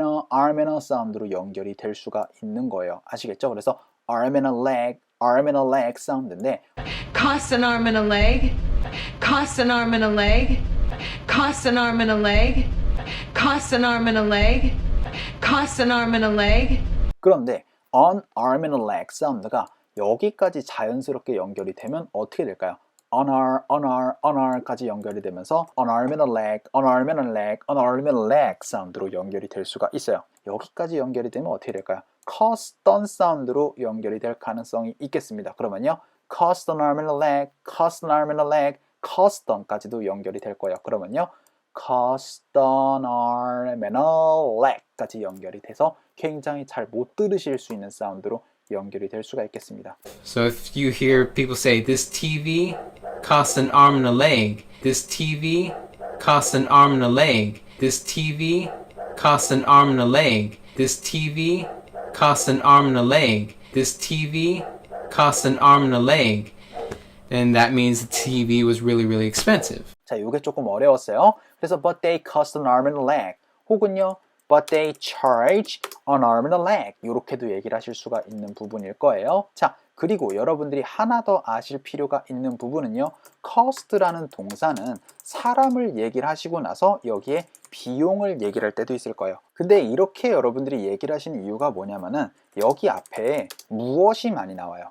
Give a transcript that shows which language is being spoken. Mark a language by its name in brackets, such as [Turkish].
[English] Arm and a [Korean] 사운드로 연결이 될 수가 있는 거예요. 아시겠죠? 그래서 [English] arm and a leg [Korean] 사운드인데 [English] Cost an arm and a leg. Cost an arm and a leg. Cost an arm and a leg. Cost an arm and a leg. Cost an arm and a leg. [Korean] 그런데 [English] on arm and a leg [Korean] 사운드가 여기까지 자연스럽게 연결이 되면 어떻게 될까요? [English] on ar [Korean] 까지 연결이 되면서 [English] on arm and a leg, on arm and a leg, on arm and a leg [Korean] 사운드로 연결이 될 수가 있어요. 여기까지 연결이 되면 어떻게 될까요? [English] cost on [Korean] 사운드로 연결이 될 가능성이 있겠습니다. 그러면요. [English] cost an arm and a leg, cost an arm and a leg, cost on [Korean] 까지도 연결이 될 거예요. 그러면요. [English] cost an arm and a leg [Korean] 까지 연결이 돼서 굉장히 잘 못 들으실 수 있는 사운드로 연결이 될 수가 있겠습니다. [English] So if you hear people say, this TV costs an arm and a leg, this TV costs an arm and a leg, this TV costs an arm and a leg, this TV costs an arm and a leg, this TV costs an arm and a leg, then that means the TV was really, really expensive. [Korean] 자, 이게 조금 어려웠어요. 그래서 [English] but they cost an arm and a leg [Korean] 혹은요 [English] but they charge an arm and a leg. [Korean] 이렇게도 얘기를 하실 수가 있는 부분일 거예요. 자, 그리고 여러분들이 하나 더 아실 필요가 있는 부분은요. cost라는 동사는 사람을 얘기를 하시고 나서 여기에 비용을 얘기를 할 때도 있을 거예요. 근데 이렇게 여러분들이 얘기를 하시는 이유가 뭐냐면은 여기 앞에 무엇이 많이 나와요.